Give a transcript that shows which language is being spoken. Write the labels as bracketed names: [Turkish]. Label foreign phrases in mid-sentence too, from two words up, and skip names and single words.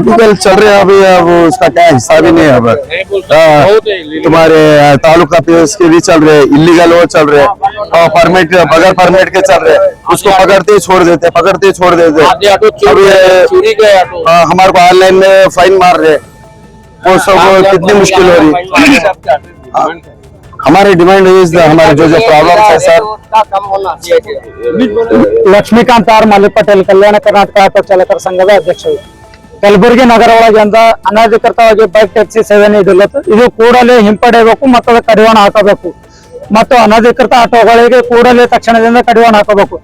[Hindi] इलीगल चल रहे हैं अभी, वो उसका क्या हिसाब ही नहीं है। अब तुम्हारे तालुका पे उसके भी चल रहे, इलीगल वो चल रहे, और परमिट बगैर परमिट के चल रहे, उसको पकड़ते ही छोड़ देते, पकड़ते ही छोड़ देते। हमारे को ऑनलाइन में फाइन मार रहे, वो सब कितनी मुश्किल हो रही। हमारी डिमांड हमारे जो प्रॉब्लम है सर। [Kannada] ಲಕ್ಷ್ಮೀಕಾಂತ್ ಆರ್ ಮಾಲಿ ಪಟೇಲ್, ಕಲ್ಯಾಣ ಕರ್ನಾಟಕ ಆಟೋ ಚಾಲಕರ ಸಂಘದ ಅಧ್ಯಕ್ಷರು. ಕಲಬುರಗಿ ನಗರ ಒಳಗಿಂದ ಅನಧಿಕೃತವಾಗಿ [English] bike taxi [Kannada] ಸೇವೆ ನೀಡಲಾಗುತ್ತದೆ. ಇದು ಕೂಡಲೇ ಹಿಂಪಡೆಯಬೇಕು ಮತ್ತು ಅದಕ್ಕೆ ಕಡಿವಾಣ ಹಾಕಬೇಕು ಮತ್ತು ಅನಧಿಕೃತ ಆಟೋಗಳಿಗೆ ಕೂಡಲೇ ತಕ್ಷಣದಿಂದ ಕಡಿವಾಣ ಹಾಕಬೇಕು.